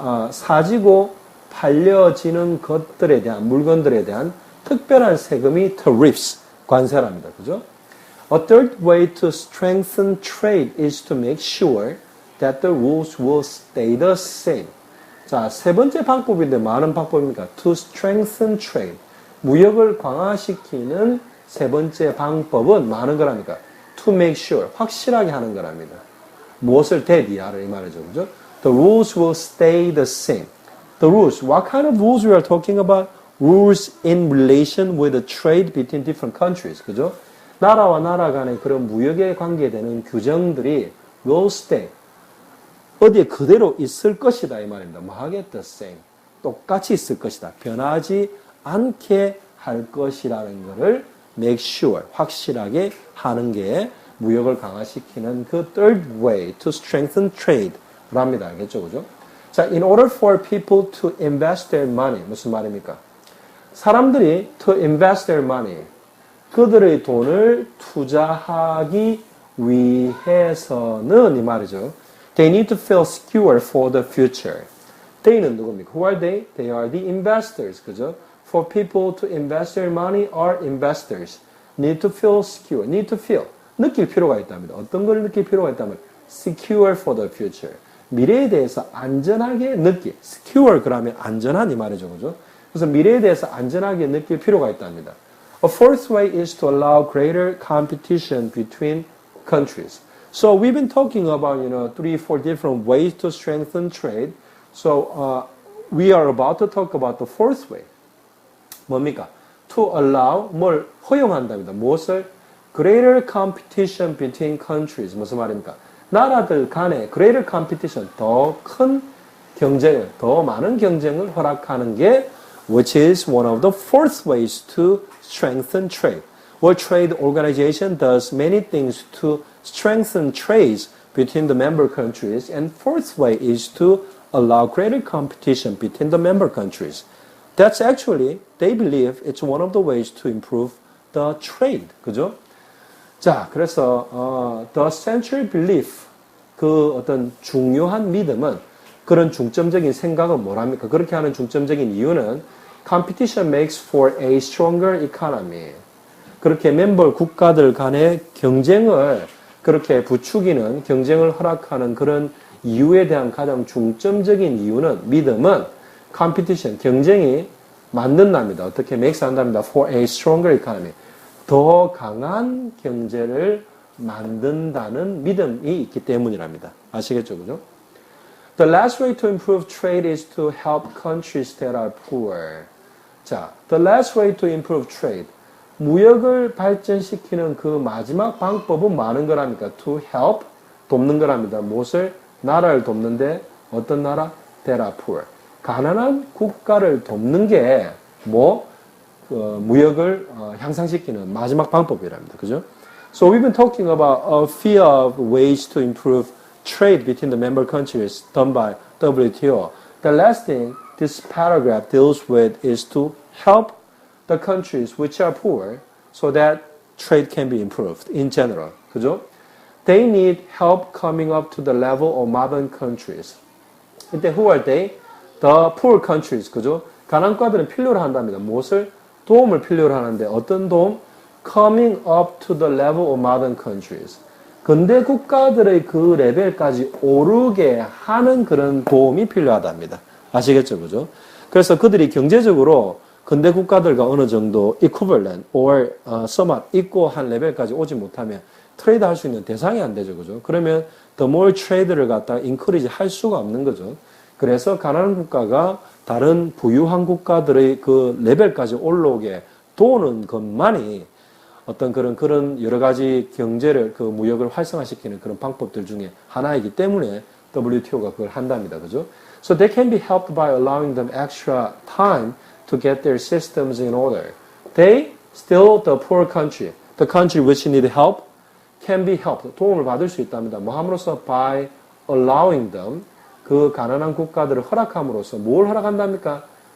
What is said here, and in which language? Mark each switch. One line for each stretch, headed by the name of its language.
Korean: 사지고 팔려지는 것들에 대한, 물건들에 대한 특별한 세금이 tariffs, 관세랍니다. 그죠?
English: A third way to strengthen trade is to make sure that the rules will stay the same.
Korean: 자, 세 번째 방법인데 많은 방법입니까?
English: To strengthen trade.
Korean: 무역을 강화시키는 세 번째 방법은 많은 거랍니까?
English: To make sure.
Korean: 확실하게 하는 거랍니다. 무엇을 대비하라 이 말이죠. 그죠?
English: The rules will stay the same. The rules. What kind of rules we are talking about? Rules in relation with the trade between different countries.
Korean: 그죠? 나라와 나라 간의 그런 무역에 관계되는 규정들이 will stay. 어디에 그대로 있을 것이다 이 말입니다. 뭐 하겠다, same. 똑같이 있을 것이다. 변하지 않게 할 것이라는 것을 make sure, 확실하게 하는 게 무역을 강화시키는 그
English: third way to strengthen trade
Korean: 랍니다. 알겠죠? 그죠?
English: 자, in order for people to invest their money.
Korean: 무슨 말입니까? 사람들이 to invest their money. 그들의 돈을 투자하기 위해서는 이 말이죠.
English: They need to feel secure for the future.
Korean: They는 누굽니까?
English: Who are they? They are the investors. 그죠? For people to invest their money are investors. Need to feel secure. Need to feel.
Korean: 느낄 필요가 있답니다. 어떤 걸 느낄 필요가 있다면
English: secure for the future.
Korean: 미래에 대해서 안전하게 느끼. secure 그러면 안전한 이 말이죠. 그죠? 그래서 미래에 대해서 안전하게 느낄 필요가 있답니다.
English: A fourth way is to allow greater competition between countries. So we've been talking about, 3-4 different ways to strengthen trade. So we are about to talk about the fourth way.
Korean: 뭡니까? To allow, 뭘 허용한답니다. 무엇을?
English: Greater competition between countries.
Korean: 무슨 말입니까? 나라들 간의 greater competition, 더 큰 경쟁을, 더 많은 경쟁을 허락하는 게
English: which is one of the fourth ways to strengthen trade. World Trade Organization does many things to strengthen trade between the member countries, and fourth way is to allow greater competition between the member countries. That's actually, they believe it's one of the ways to improve the trade.
Korean: 그죠? 자, 그래서 the central belief, 그 어떤 중요한 믿음은, 그런 중점적인 생각은 뭐랍니까? 그렇게 하는 중점적인 이유는
English: competition makes for a stronger economy.
Korean: 그렇게 멤버 국가들 간의 경쟁을 그렇게 부추기는, 경쟁을 허락하는 그런 이유에 대한 가장 중점적인 이유는, 믿음은 competition, 경쟁이 만든답니다. 어떻게 makes 한답니다.
English: for a stronger economy.
Korean: 더 강한 경제를 만든다는 믿음이 있기 때문이랍니다. 아시겠죠? 그죠?
English: The last way to improve trade is to help countries that are poor. 자, the last way to improve trade.
Korean: 무역을 발전시키는 그 마지막 방법은 많은 거랍니까? To help, 돕는 거랍니다. 무엇을? 나라를 돕는데 어떤 나라?
English: That are poor.
Korean: 가난한 국가를 돕는 게 무역을 향상시키는 마지막 방법이랍니다. 그죠?
English: So we've been talking about a few of ways to improve trade between the member countries done by WTO. The last thing this paragraph deals with is to help the countries which are poor so that trade can be improved in general.
Korean: 그죠?
English: They need help coming up to the level of modern countries. 이때 who are they? The poor countries. 그죠?
Korean: 가난한 국가들은 필요로 한답니다. 무엇을? 도움을 필요로 하는데 어떤 도움?
English: Coming up to the level of modern countries.
Korean: 근대 국가들의 그 레벨까지 오르게 하는 그런 도움이 필요하답니다. 아시겠죠? 그죠? 그래서 그들이 경제적으로 근대 국가들과 어느 정도
English: equivalent or somewhat equal
Korean: 한 레벨까지 오지 못하면 트레이드 할 수 있는 대상이 안 되죠. 그죠? 그러면 the more trade를 갖다가 encourage 할 수가 없는 거죠. 그래서 가난한 국가가 다른 부유한 국가들의 그 레벨까지 올라오게 도는 것만이 어떤 그런 여러 가지 경제를, 그 무역을 활성화시키는 그런 방법들 중에 하나이기 때문에 WTO가 그걸 한답니다. 그죠?
English: So they can be helped by allowing them extra time to get their systems in order. They, still the poor country, the country which need help, can be helped.
Korean: 도움을 받을 수 있답니다. 뭐 함으로써
English: by allowing them,
Korean: 그 가난한 국가들을 허락함으로써 뭘 허락한답니까?